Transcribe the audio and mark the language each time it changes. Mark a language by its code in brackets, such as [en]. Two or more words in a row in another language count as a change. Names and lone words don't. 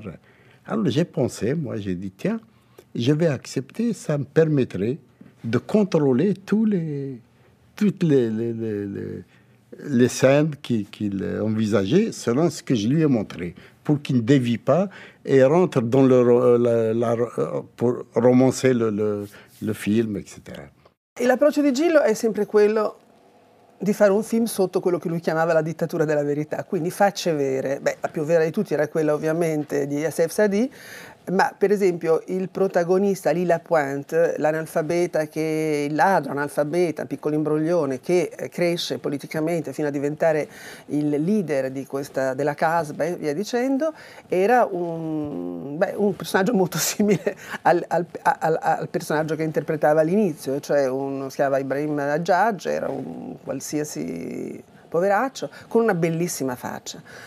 [fr] Alors j'ai pensé, moi j'ai dit, tiens, je vais accepter, ça me permettrait de contrôler toutes les scènes qu'il envisageait selon ce que je lui ai montré, pour qu'il ne dévie pas et rentre dans pour romancer le film, etc. [it] E l'approccio di Gillo è sempre quello di fare un film sotto quello che lui chiamava la dittatura della verità, quindi facce vere. Beh, la più vera di tutti era quella ovviamente di Youssef Sadi, ma per esempio il protagonista Lila Pointe, l'analfabeta il ladro analfabeta, piccolo imbroglione, che cresce politicamente fino a diventare il leader della Casba e via dicendo, era un personaggio molto simile al personaggio che interpretava all'inizio, cioè si chiamava Ibrahim Hajjaj, era un qualsiasi poveraccio con una bellissima faccia.